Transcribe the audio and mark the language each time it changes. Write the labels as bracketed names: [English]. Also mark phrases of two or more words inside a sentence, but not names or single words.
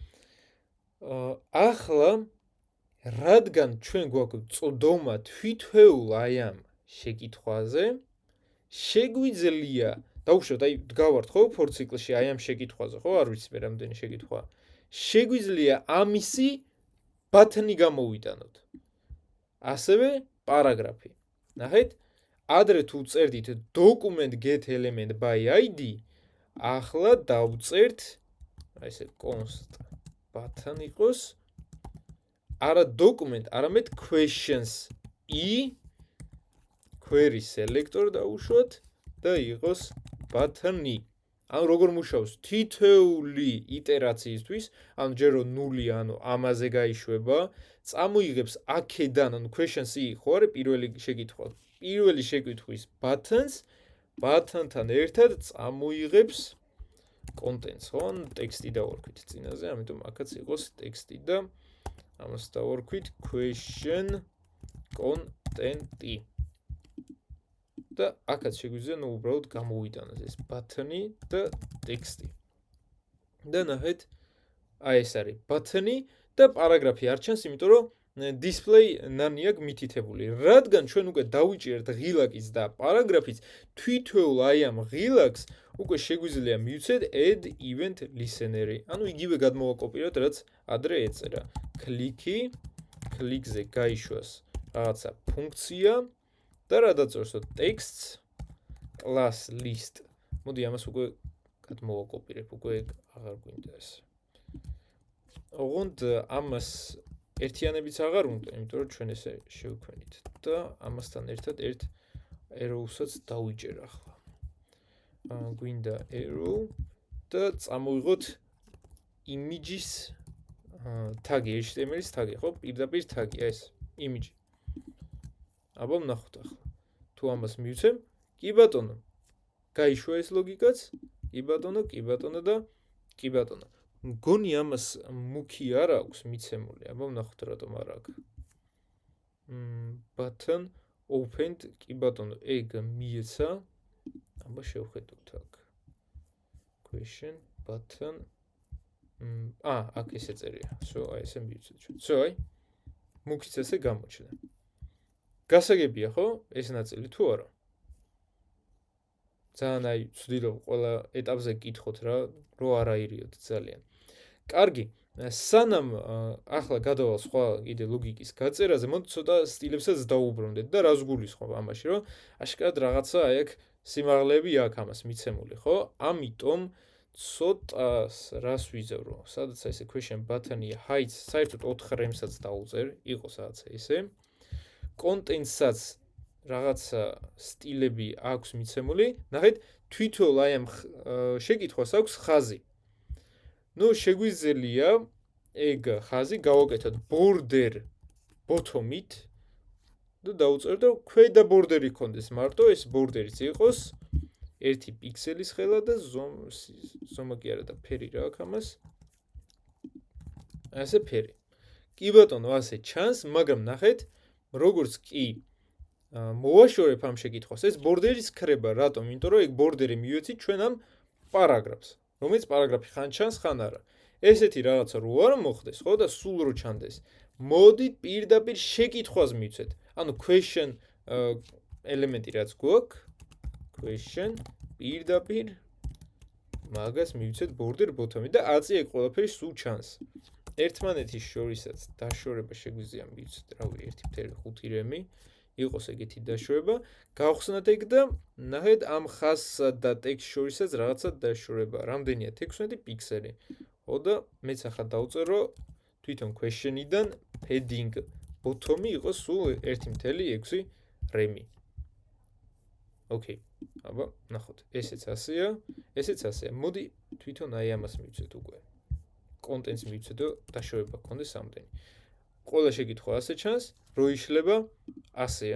[Georgian] ახლა რადგან ჩვენ გვაქვს წოდომა თვითეულ აი ამ შეკითხვაზე, შეგვიძლია დავუშვათ, აი დგავართ ხო for ციკლში აი ამ შეკითხვაზე, ხო? არ ვიცი მე რამდენი შეკითხვა. შეგვიძლია ამისი ბათნი გამოვიტანოთ. ასევე პარაგრაფი. ნახეთ, ადრე თუ წერდით [English] document get element by id, [Georgian] ახლა დავწერთ აი ესე [English] const button [Georgian] იყოს არა document, არამედ [English] questions i query selector [Georgian] დავუშვათ და იყოს button-ი. ანუ როგორ მუშაობს თითოეული იტერაციისთვის, ანუ ჯერ რომ 0, ანუ ამაზე გაიშვება, წამოიღებს აქედან, ანუ [English] questions i [Georgian] ხო არის პირველი შეკითხვა. პირველი შეკითხვის buttons, button-თან ერთად წამოიღებს contents, ხო? ტექსტი დავარქვით წინაზე, ამიტომ აქაც იყოს ტექსტი და ამას დავარქვით [English] question content-ი. [Georgian] და აქაც შეგვიძლია ნუ უბრალოდ გამოვიტანოთ ეს button-ი და ტექსტი. და ნახეთ, აი ეს არის button-ი და პარაგრაფი არ ჩანს, იმიტომ რომ [English] display none-ია [Georgian] მითითებული. რადგან ჩვენ უკვე დავიჭერთ ღილაკის და პარაგრაფის, თვითეულ აი ამ ღილაკს უკვე შეგვიძლია მივცეთ [English] add event listener-ი. [Georgian] ანუ იგივე გადმოვაკოპიროთ, რაც ადრე ეწერა. კლიკზე გაიშვას რაღაცა ფუნქცია და რა დაწერსოთ [English] text class list. [Georgian] მოდი ამას უკვე გადმოვაკოპირებ, უკვე აღარ გვინდა ეს. ოღონდ ამას ერთიანებიც აღარ უნდა, იმიტომ რომ ჩვენ ესე შევქმნით და ამასთან ერთად ერთ arrow-საც დავიჭერ ახლა. გვინდა arrow და წამოვიღოთ image-ის tag-ი, HTML-ის tag-ი, ხო? პირდაპირ tag-ი, ეს image. აბა ვნახოთ ახლა. თუ ამას მივცემ, კი ბატონო. გაიშვა ეს ლოგიკაც? კი ბატონო და კი ბატონო. მგონი ამას მუქი არ აქვს მიცემული. აბა ვნახოთ რატომ არ აქვს. [English] button opened, [Georgian] კი ბატონო, ეგ მიეცა. აბა შევხედოთ აქ. [English] question button [Georgian] აქ ესე წერია. აი ესე მივცეთ ჩვენ. აი მუქიც ესე გამოჩნდა. გასაგებია ხო? ეს ნაწილი თუ არა? ძალიან აი ვცდილობ ყველა ეტაპზე გკითხოთ რა, რო არ აირიოთ ძალიან. კარგი, სანამ ახლა გადავალ სხვა კიდე ლოგიკის გაწერაზე, მოდი ცოტა სტილებსაც დაუბრუნდეთ და რას გულისხმობ ამაში, რომ აშკარად რაღაცა აი აქ სიმაღლეები აქვს ამას მიცემული, ხო? ამიტომ ცოტას რას ვიზევრო? სადაც ესე [English] question button-ი height [Georgian] საერთოდ 4 რემსაც დაუწერ, იყოს რაღაცა ესე. Content-საც რაღაცა სტილები აქვს მიცემული. ნახეთ, თვითონ აი ამ შეკითხვას აქვს ხაზი. ნუ შეგვიძლია ეგ ხაზი გავაკეთოთ [English] border bottom-ით [Georgian] და დავუწეროთ, რომ ქვედა border-ი ქონდეს მარტო, ეს border-იც იყოს 1 პიქსელის ხელა და ზომა კი არა და ფერი რა აქვს ამას. ასე ფერი. კი ბატონო, ასე ჩანს, მაგრამ ნახეთ, როგორც კი მოვაშორებ ამ შეკითხვას. ეს ბორდერის ქრება, რატომ? იმიტომ რომ ეგ ბორდერი მივეცით ჩვენ ამ პარაგრაფს, რომელიც პარაგრაფი ხან ჩანს, ხან არა. ესეთი რაღაცა რო არ მოხდეს, ხო და სულ რო ჩანდეს. მოდით პირდაპირ შეკითხვას მივცეთ. ანუ question ელემენტი რაც გვაქვს, question პირდაპირ მაგას მივცეთ [English] border bottom-ი [Georgian] და აწი ეგ ყველაფერი სულ ჩანს. ერთმანეთის შორისაც დაშორება შეგვიძლია მივცეთ, რავი, 1.5 რემი იყოს ეგეთი დაშორება, გავხსნათ ეგ და ნახეთ ამ ხაზსა და ტექსტ შორისაც რაღაცა დაშორება. რამდენია 16 პიქსელი. ხო და მეც ახლა დავწერო თვითონ question-იდან [English] padding bottom-ი [Georgian] იყოს სულ 1.6 რემი. ოკეი. აბა, ნახოთ. ესეც ასეა, ესეც ასეა. მოდი თვითონ აი ამას მივცეთ უკვე. კონტენტს მივცეთ და დაშორება გქონდეს ამდენი. ყველა შეკითხვა ასე ჩანს, რო იშლება ასეა.